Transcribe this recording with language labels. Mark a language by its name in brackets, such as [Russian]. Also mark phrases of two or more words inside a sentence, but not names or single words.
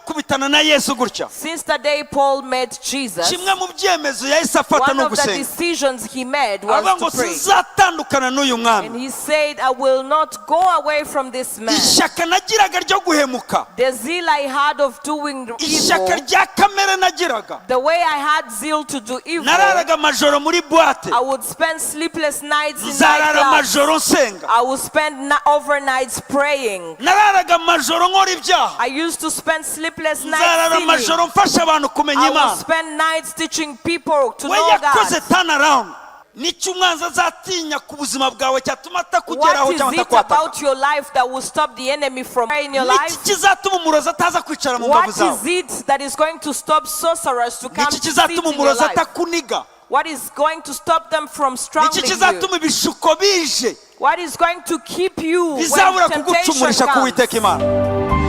[Kinyarwanda] afatana na Yesu gutya. [English] Since the day Paul met Jesus, [Kinyarwanda] kimwe mu byemezo yahise afata no [English] one of the [Kinyarwanda] gusenga. [English] decisions he made was [Kinyarwanda] Ngo [English] to pray. [Kinyarwanda] sinzatandukana n'uyu mwami. [English] And he said, I will not go away from this man. [Kinyarwanda] Ishyaka nagiraga ryo guhemuka. [English] The zeal I had of doing [Kinyarwanda] Ishyaka [English] evil, [Kinyarwanda] rya kamere nagiraga. [English] the way I had zeal to do evil, [Kinyarwanda] Nararaga amajoro muri boîte. [English] I would spend sleepless nights in [Kinyarwanda] Nzarara [English] nightclubs. [Kinyarwanda] amajoro nsenga. [English] I would spend overnights praying. [Kinyarwanda] Nararaga amajoro nkora ibyaha. [English] I used to spend sleepless [Kinyarwanda] Nzarara [English] nights [Kinyarwanda] amajoro [English] sinning. [Kinyarwanda] mfasha abantu kumenya [English] I would [Kinyarwanda] Imana. [English] spend nights teaching people to [Kinyarwanda] We [English] know [Kinyarwanda] yakoze [English] God. turn around. [Kinyarwanda] Nicyo umwanzi azatinya ku buzima bwawe cyatuma atakugeraho [English] What is [Kinyarwanda] cyangwa [English] it [Kinyarwanda] atakwataka. [English] about your life that will stop the enemy from in your [Kinyarwanda] Niki [English] life? [Kinyarwanda] kizatuma umurozi ataza kwicara mu [English] What [Kinyarwanda] mbavu zawe. [English] is it that is going to stop sorcerers to come [Kinyarwanda] Niki [English] sit [Kinyarwanda] kizatuma [English] in your [Kinyarwanda] umurozi [English] life? [Kinyarwanda] atakuniga. [English] What is going to stop them from [Kinyarwanda] Niki [English] strangling you? [Kinyarwanda] kizatuma ibishuko bije [English] What is going to keep you when [Kinyarwanda] bizabura [English] temptation [Kinyarwanda] kugucumurisha ku [English] comes? [Kinyarwanda] Uwiteka Imana.